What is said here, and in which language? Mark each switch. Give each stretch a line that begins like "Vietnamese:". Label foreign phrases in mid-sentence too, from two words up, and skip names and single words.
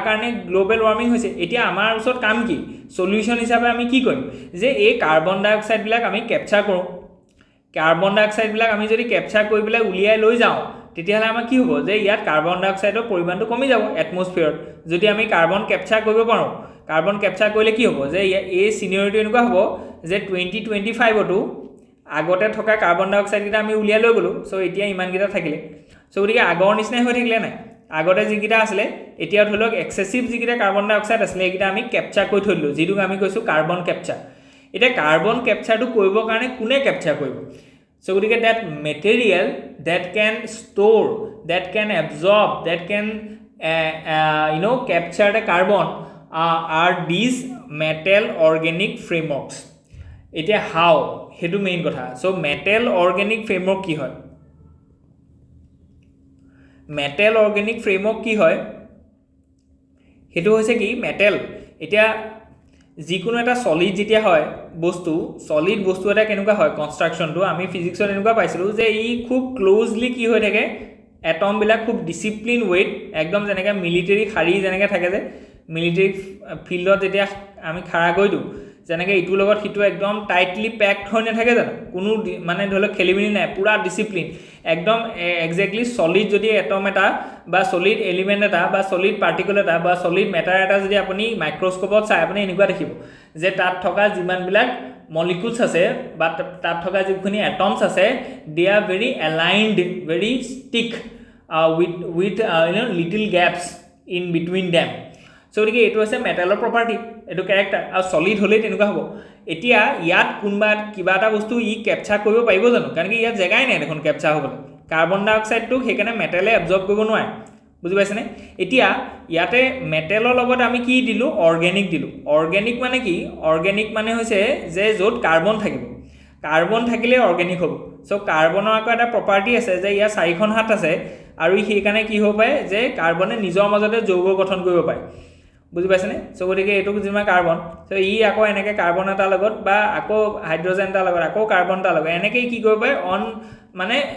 Assamese: কাৰণে
English: global warming
Assamese: হৈছে এতিয়া আমাৰ ওচৰত কাম কি সলিউশন হিচাপে আমি কি কৰিম যে এই
English: carbon dioxide
Assamese: বিলাক আমি ক্যাপচাৰ কৰোঁ
English: carbon dioxide
Assamese: বিলাক আমি যদি ক্যাপচাৰ কৰি পেলাই উলিয়াই লৈ যাওঁ তেতিয়াহলে আমাৰ কি হ'ব যে ইয়াত
English: carbon dioxideৰ
Assamese: পৰিমাণটো কমি যাব এটমস্ফিয়াৰত যদি আমি
English: carbon capture
Assamese: কৰিব পাৰো
English: carbon capture
Assamese: কৰিলে কি হ'ব যে এই সিনিয়ৰিটি এনেকুৱা হ'ব যে 2025 তো আগতে থকা
English: carbon dioxide
Assamese: কিটা আমি উলিয়াই লৈ গলো সো এতিয়া ইমান কিটা থাকিলে সো গতিকে আগৰ নিচিনাই হৈ থাকিলে নাই আগতে যিকেইটা আছিলে এতিয়া ধৰি লওক এক্সেসিভ যিকেইটা
English: carbon dioxide
Assamese: আছিলে এইকেইটা আমি কেপচাৰ কৰি থৈ দিলোঁ যিটোক আমি কৈছোঁ
English: carbon capture
Assamese: এতিয়া
English: carbon captureটো
Assamese: কৰিবৰ কাৰণে কোনে কেপচাৰ কৰিব সো গতিকে
English: that material that can store that can absorb that can capture the carbon are these metal organic frameworks
Assamese: এতিয়া how হেতু মেইন কথা সো
English: metal organic framework
Assamese: কি হয়
English: metal organic framework
Assamese: কি হয় হেতু হৈছে কি metal এতিয়া যিকোনো এটা সলিড যেতিয়া হয় বস্তু সলিড বস্তু এটা কেনেকুৱা হয় কনস্ট্ৰাকশনটো আমি ফিজিক্সত এনেকুৱা পাইছিলো যে ই খুব ক্লোজলি কি হৈ থাকে এটম বিলাক খুব ডিসিপ্লিন ওয়েট একদম যেনেকৈ মিলিটাৰী খাৰী যেনেকৈ থাকে যে
English: military fieldত
Assamese: যেতিয়া আমি খাৰা গৈ দিওঁ যেনেকৈ ইটোৰ লগত সিটো একদম
English: tightly packed
Assamese: হৈ নাথাকে জানো কোনো মানে ধৰি লওক খেলিমেলি নাই পুৰা ডিসিপ্লিন একদম
English: exactly solid
Assamese: যদি এটম এটা বা
English: solid element
Assamese: এটা বা
English: solid particle
Assamese: এটা বা
English: solid matter
Assamese: এটা যদি আপুনি মাইক্ৰোস্কোপত চাই আপুনি এনেকুৱা দেখিব যে তাত থকা যিমানবিলাক মলিকুলছ আছে বা তাত থকা যিখিনি এটমছ আছে
English: they are very aligned very stick with little gaps in between them
Assamese: সো গতিকে এইটো আছে মেটালৰ প্ৰপাৰ্টি এইটো ক্যাৰেক্টাৰ আৰু সলিড হলে তেনেকুৱা হ'ব এতিয়া ইয়াত কোনবা কিবা এটা বস্তু ই ক্যাপচাৰ কৰিব পাৰিব জানো কাৰণ কি ইয়াত জেগাই নাই দেখোন ক্যাপচাৰ হ'বলৈ কাৰ্বন ডাই অক্সাইডটো সেইকাৰণে মেটালে এবজৰ্ব কৰিব নোৱাৰে বুজি পাইছেনে এতিয়া ইয়াতে মেটালৰ লগত আমি কি দিলো অৰ্গেনিক দিলো অৰ্গেনিক মানে কি অৰ্গেনিক মানে হৈছে যে য'ত কাৰ্বন থাকিব কাৰ্বন থাকিলে অৰ্গেনিক হ'ব সো কাৰ্বনৰ আকৌ এটা প্ৰপাৰ্টি আছে যে ইয়াৰ চাৰিখন হাত আছে আৰু সেইকাৰণে কি হ'ব পাৰে যে কাৰ্বনে নিজৰ মাজতে যৌগ গঠন কৰিব পাৰে বুজি পাইছেনে সো গতিকে এইটো যিমান কাৰ্বন সো ই আকৌ এনেকৈ কাৰ্বন এটা লগত বা আকৌ হাইড্ৰজেন এটা লগত আকৌ কাৰ্বন এটা লগত এনেকৈ কি কৰিব পাৰে অন মানে